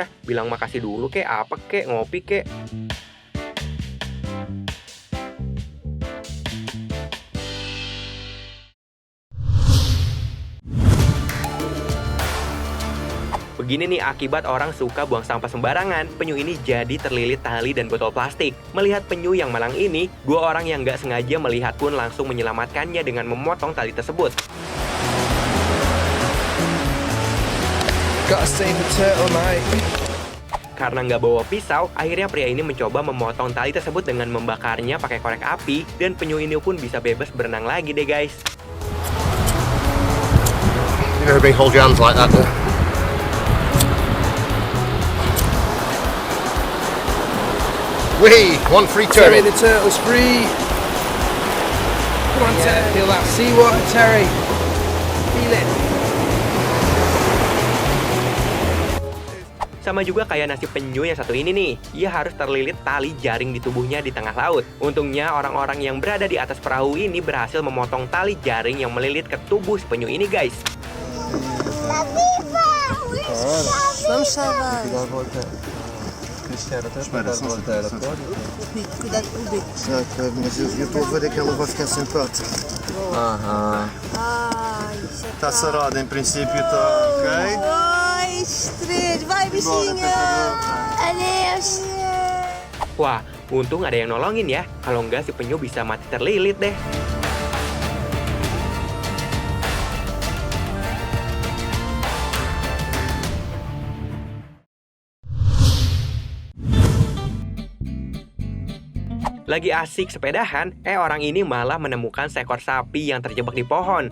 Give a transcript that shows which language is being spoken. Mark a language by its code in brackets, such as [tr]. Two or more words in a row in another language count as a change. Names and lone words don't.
[id] Bilang makasih dulu kek, apa kek, ngopi kek. Begini nih akibat orang suka buang sampah sembarangan. Penyu ini jadi terlilit tali dan botol plastik. Melihat penyu yang malang ini, dua orang yang nggak sengaja melihat pun langsung menyelamatkannya dengan memotong tali tersebut. [en] Gotta save the turtle, mate. Karena nggak bawa pisau, akhirnya pria ini mencoba memotong tali tersebut dengan membakarnya pakai korek api, dan penyu ini pun bisa bebas berenang lagi deh guys. You never been hold your hands like that, though. Whee! One free turtle. Terry the turtle's free. Come on, Terry. Feel that seawater, Terry. Feel it. [id] Sama juga kayak nasib penyu yang satu ini nih. Ia harus terlilit tali jaring di tubuhnya di tengah laut. Untungnya orang-orang yang berada di atas perahu ini berhasil memotong tali jaring yang melilit ke tubuh si penyu ini guys. [pt] Mas eu estou a ver que ela vai ficar simpática. Está sarada, em princípio está ok. Três, vai bichinho. Adeus. [id] Wah, untung ada yang nolongin ya. Kalau enggak si penyu bisa mati terlilit deh. Lagi asik sepedahan, orang ini malah menemukan seekor sapi yang terjebak di pohon.